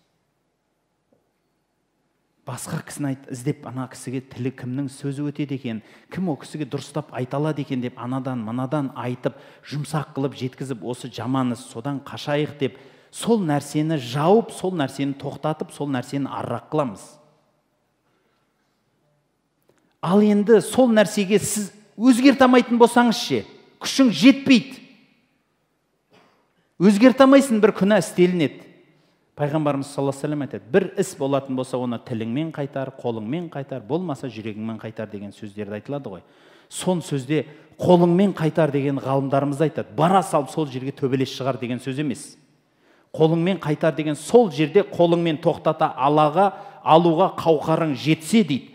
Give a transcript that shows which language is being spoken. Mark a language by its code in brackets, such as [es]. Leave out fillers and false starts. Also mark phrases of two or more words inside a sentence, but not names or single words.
[kk] Басқа кісіні іздеп, ана кісіге тілі кімнің сөзі өтеді екен, кім о кісіге дұрыстап айталады екен деп, анадан, манадан айтып, жұмсақ қылып жеткізіп, осы жаманыз, содан қашайық деп, сол нәрсені жауып, сол нәрсені тоқтатып, сол нәрсені аррақ қыламыз. Ал енді сол нәрсеге сіз өзгерте алмайтын болсаңыз ше, күшің жетпейді. Өзгерте алмайсың, бір күнә істелінеді. Пайғамбарымыз [ar] صلى الله عليه وسلم [kk] айтады, бір іс болатын болса, оны тіліңмен қайтар, қолыңмен қайтар, болмаса жүрегіңмен қайтар деген сөздерді айтылады ғой. Сон сөзде қолыңмен қайтар деген ғалымдарымыз айтады. Бара салып сол жерге төбелес шығар деген сөз емес. Қолыңмен қайтар деген сол жерде қолыңмен тоқтата алуға қауқарың жетсе дейді.